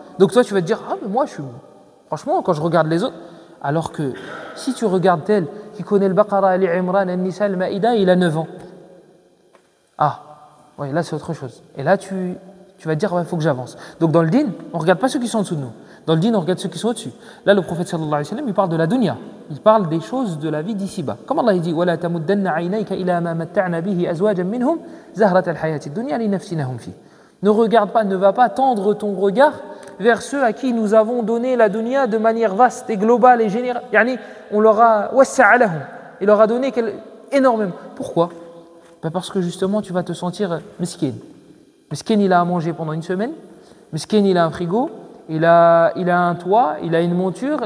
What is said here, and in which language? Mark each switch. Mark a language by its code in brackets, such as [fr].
[fr] Donc toi, tu vas te dire, ah mais moi, franchement, quand je regarde les autres, alors que si tu regardes tel qui connaît le Baqarah, l'Imran, al-Nisa, al-Ma'ida, il a 9 ans. Ah, ouais, là c'est autre chose. Et là, tu vas te dire, il faut que j'avance. Donc dans le din, on ne regarde pas ceux qui sont en dessous de nous. Dans le din, on regarde ceux qui sont au-dessus. Là, le prophète sallallahu alayhi wa sallam, il parle de la dunya. Il parle des choses de la vie d'ici-bas. Comme Allah dit, [ar] وَلَا تَمُدَّنَّ عَيْنَيْكَ إِلَى مَا مَتَّعْنَا بِهِ أَزْوَاجًا مِّنْهُمْ زَهْرَةَ الْحَيَاةِ الدُّنْيَا لِنَفْسِنَهُمْ فِيهِ. [fr] Ne regarde pas, ne va pas tendre ton regard vers ceux à qui nous avons donné la dunya de manière vaste et globale et générale. On leur a il leur a donné énormément. Pourquoi? Parce que justement, tu vas te sentir miskin. Miskin, il a à manger pendant une semaine. Miskin, il a un frigo. Il a un toit. Il a une monture.